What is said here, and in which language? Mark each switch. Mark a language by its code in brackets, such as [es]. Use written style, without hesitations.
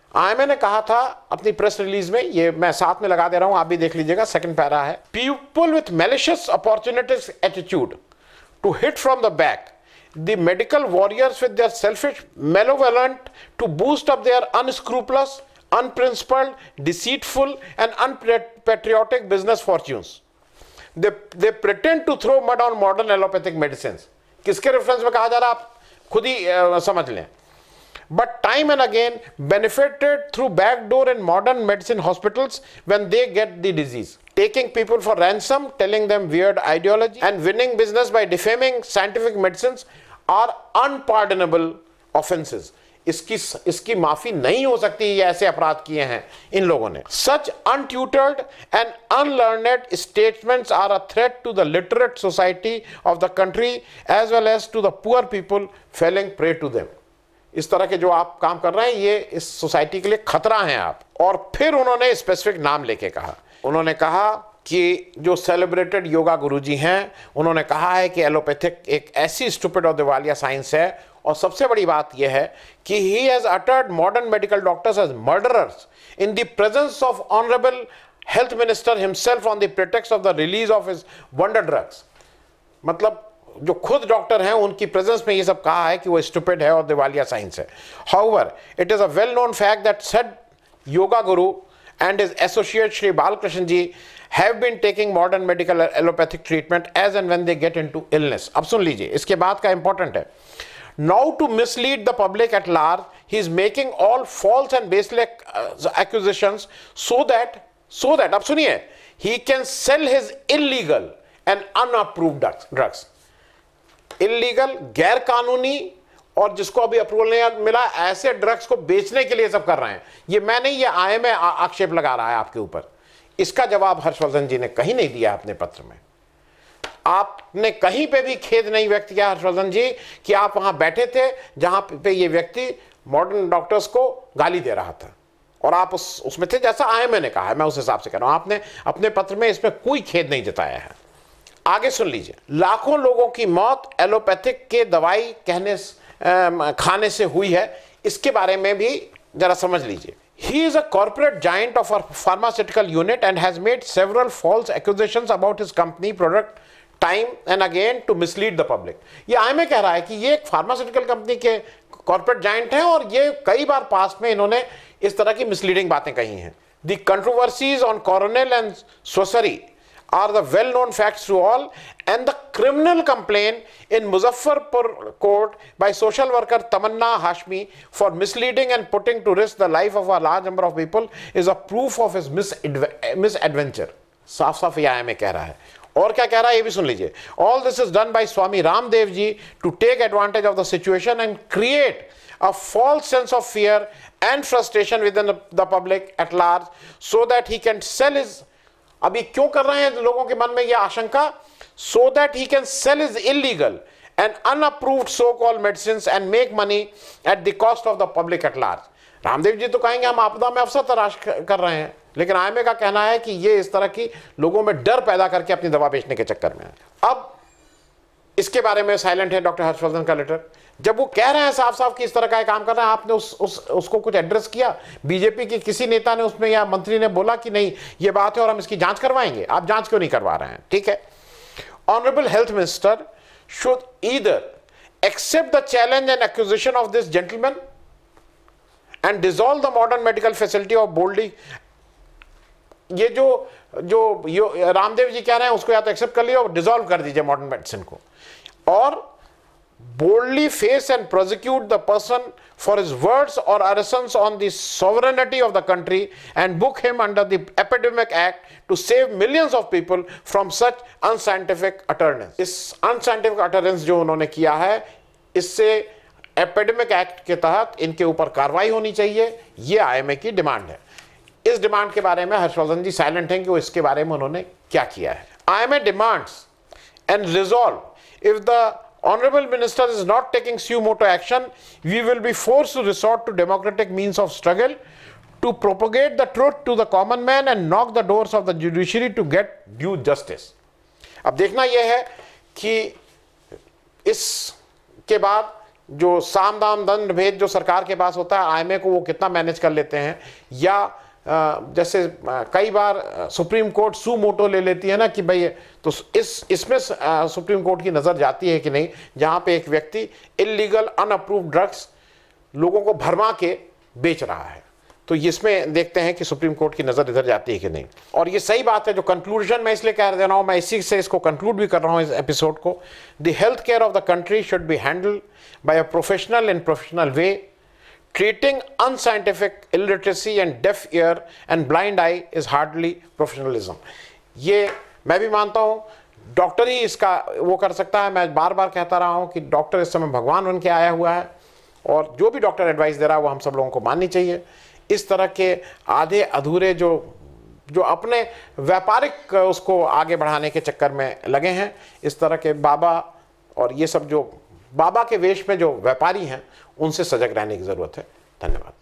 [hi] IMA ने कहा था अपनी प्रेस रिलीज में, ये मैं साथ में लगा दे रहा हूं, आप भी देख लीजिएगा, सेकंड पैरा है, [en] People with malicious opportunities attitude to hit from the back, the medical warriors with their selfish malevolent to boost up their unscrupulous, unprincipled, deceitful and unpatriotic business fortunes. They pretend to throw mud on modern allopathic medicines. [hi] किसके reference में कहा जा रहा है, आप खुद ही समझ लें। [en] But time and again benefited through backdoor in modern medicine hospitals when they get the disease, taking people for ransom, telling them weird ideology and winning business by defaming scientific medicines are unpardonable offenses. [hi] इसकी माफी नहीं हो सकती। ये ऐसे अपराध किए हैं इन लोगों ने। [en] Such untutored and unlearned statements are a threat to the literate society of the country as well as to the poor people falling prey to them. [hi] इस तरह के जो आप काम कर रहे हैं, ये इस सोसाइटी के लिए खतरा हैं आप। और फिर उन्होंने स्पेसिफिक नाम लेके कहा, उन्होंने कहा कि जो सेलिब्रेटेड योगा गुरुजी हैं, उन्होंने कहा है कि एलोपैथिक एक ऐसी स्टूपिड और दिवालिया साइंस है। और सबसे बड़ी बात यह है कि [en] He has uttered modern medical doctors as murderers in the presence of honourable health minister himself on the pretext of the release of his wonder drugs. [hi] मतलब जो खुद डॉक्टर हैं, उनकी प्रेजेंस में ये सब कहा है कि वो स्टूपिड है और दिवालिया साइंस है। [en] However, it is a well known fact that said yoga guru and his associate Shri Balakrishnan ji have been taking modern medical allopathic treatment as and when they get into illness. [hi] अब सुन लीजिए, इसके बाद का important है। [en] Now to mislead the public at large, he is making all false and baseless accusations so that [hi] अब सुनिए, [en] he can sell his illegal and unapproved drugs. [hi] Illegal, गैर कानूनी, और जिसको अभी अप्रूवल नहीं मिला, ऐसे ड्रग्स को बेचने के लिए सब कर रहे हैं। ये मैं नहीं, ये आईएमए आक्षेप लगा रहा है आपके ऊपर। इसका जवाब हर्षवर्धन जी ने कहीं नहीं दिया अपने पत्र में। आपने कहीं पे भी खेद नहीं व्यक्त किया हर्षवर्धन जी कि आप वहां बैठे थे जहां पे ये व्यक्ति मॉडर्न डॉक्टर्स को गाली दे रहा था, और आप उसमें थे जैसा आईएमए ने कहा है। मैं उस हिसाब से कह रहा हूं, आपने अपने पत्र में इसमें कोई खेद नहीं जताया है। आगे सुन लीजिए, लाखों लोगों की मौत एलोपैथिक के दवाई खाने से हुई है, इसके बारे में भी जरा समझ लीजिए। [en] He is a corporate giant of a pharmaceutical unit and has made several false accusations about his company product time and again to mislead the public. [hi] ये आईएमए कह रहा है कि ये एक फार्मास्यूटिकल कंपनी के कॉर्पोरेट जाइंट हैं, और ये कई बार पास्ट में इन्होंने इस तरह की मिसलीडिंग बातें कही हैं। [en] The controversies on Coronel and Swasari are the well-known facts to all, and the criminal complaint in Muzaffarpur court by social worker Tamanna Hashmi for misleading and putting to risk the life of a large number of people is a proof of his misadventure. [hi] साफ साफ ये IMA कह रहा है। और क्या कह रहा है ये भी सुन लीजिए। [en] All this is done by Swami Ramdev ji to take advantage of the situation and create a false sense of fear and frustration within the public at large so that he can sell his, [hi] अभी क्यों कर रहे हैं लोगों के मन में यह आशंका, [en] so that he can sell his illegal and unapproved so-called medicines and make money at the cost of the public at large. [hi] Ramdev ji तो कहेंगे हम आपदा में अवसर तलाश कर रहे हैं, लेकिन आईएमए का कहना है कि ये इस तरह की लोगों में डर पैदा करके अपनी दवा बेचने के चक्कर में है। अब इसके बारे में साइलेंट है डॉक्टर हर्षवर्धन का लेटर। जब वो कह रहे हैं साफ साफ कि इस तरह का काम कर रहे हैं, आपने उसको कुछ एड्रेस किया? बीजेपी के किसी नेता ने उसमें या मंत्री ने बोला कि नहीं ये बात है और हम इसकी जांच करवाएंगे? आप जांच क्यों नहीं करवा रहे हैं? ठीक है, [en] Honourable health minister should either accept the challenge and accusation of this gentleman and dissolve the modern medical facility of boldly। [hi] ये जो रामदेव जी कह रहे हैं उसको या तो एक्सेप्ट कर लीजिए और डिसॉल्व कर दीजिए मॉडर्न मेडिसिन को, [en] और boldly face and prosecute the person for his words or assertions on the sovereignty of the country and book him under the Epidemic Act to save millions of people from such unscientific utterance। [hi] इस unscientific utterance जो उन्होंने किया है, इससे epidemic act के तहत इनके ऊपर कार्रवाई होनी चाहिए, ये आईएमए की डिमांड है। इस डिमांड के बारे में हर्षवर्धन जी साइलेंट हैं कि वो इसके बारे में उन्होंने क्या किया है। [en] IMA demands and resolve if the Honorable Minister is not taking suo moto action, we will be forced to resort to democratic means of struggle to propagate the truth to the common man and knock the doors of the judiciary to get due justice। [hi] अब देखना यह है कि इसके बाद जो साम दाम दंड भेद जो सरकार के पास होता है, आईएमए को वो कितना मैनेज कर लेते हैं, या जैसे कई बार सुप्रीम कोर्ट सू मोटो ले लेती है ना कि भाई, तो इसमें सुप्रीम कोर्ट की नज़र जाती है कि नहीं, जहाँ पे एक व्यक्ति इलीगल अनअप्रूव्ड ड्रग्स लोगों को भरमा के बेच रहा है, तो इसमें देखते हैं कि सुप्रीम कोर्ट की नज़र इधर जाती है कि नहीं। और ये सही बात है, जो कंक्लूजन मैं इसलिए कह रहा हूँ, मैं इसी से इसको कंक्लूड भी कर रहा हूँ इस एपिसोड को। [en] The health care of the country should be handled by a professional in professional way. Treating unscientific illiteracy and deaf ear and blind eye is hardly professionalism। [hi] ये मैं भी मानता हूँ, डॉक्टर ही इसका वो कर सकता है। मैं बार बार कहता रहा हूँ कि डॉक्टर इस समय भगवान बन के आया हुआ है, और जो भी डॉक्टर एडवाइस दे रहा है वो हम सब लोगों को माननी चाहिए। इस तरह के आधे अधूरे जो अपने व्यापारिक उसको आगे बढ़ाने के चक्कर में लगे हैं, इस तरह के बाबा और ये सब जो बाबा के वेश में जो व्यापारी हैं, उनसे सजग रहने की जरूरत है। धन्यवाद।